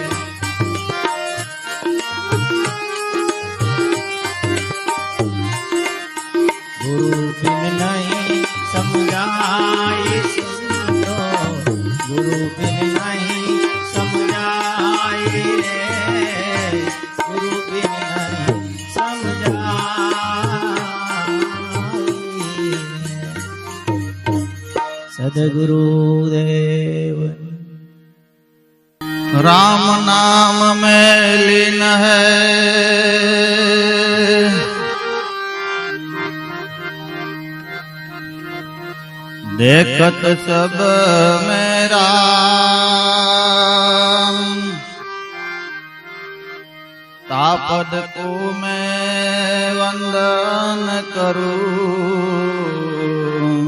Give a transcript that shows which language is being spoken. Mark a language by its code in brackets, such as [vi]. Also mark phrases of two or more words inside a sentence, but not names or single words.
[gu] ગુરુ બિન નહીં સમજાય સંતો, ગુરુ બિન નહીં સમજાય રે, ગુરુ બિન નહીં સમજાય રે. સદગુરુ દેવ [hi] राम नाम में लीन है, देखत सब मेरा तापद को मैं वंदन करूं।